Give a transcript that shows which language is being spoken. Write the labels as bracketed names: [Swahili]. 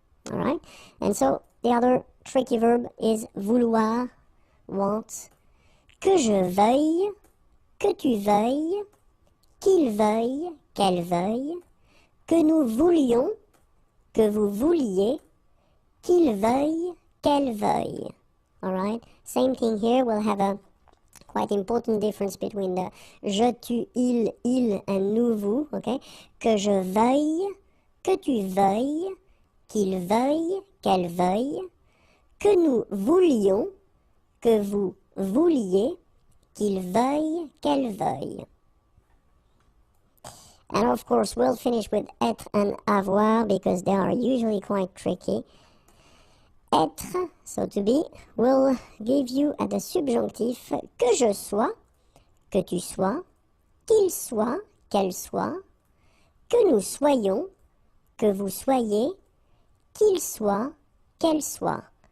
[English] alright, and so the other tricky verb is vouloir, want, [French] que je veuille, que tu veuilles, qu'il veuille, qu'elle veuille, que nous voulions, que vous vouliez, qu'il veuille, qu'elle veuille. [English] Alright, same thing here, we'll have a quite important difference between the je, tu, il and nous, vous, okay? [French] Que je veuille, que tu veuilles, qu'il veuille, qu'elle veuille, que nous voulions, que vous vouliez, qu'il veuille, qu'elle veuille. [English] And of course, we'll finish with être and avoir because they are usually quite tricky. Être, so to be, will give you at the subjonctif [French] que je sois, que tu sois, qu'il soit, qu'elle soit, que nous soyons, que vous soyez, qu'il soit, qu'elle soit.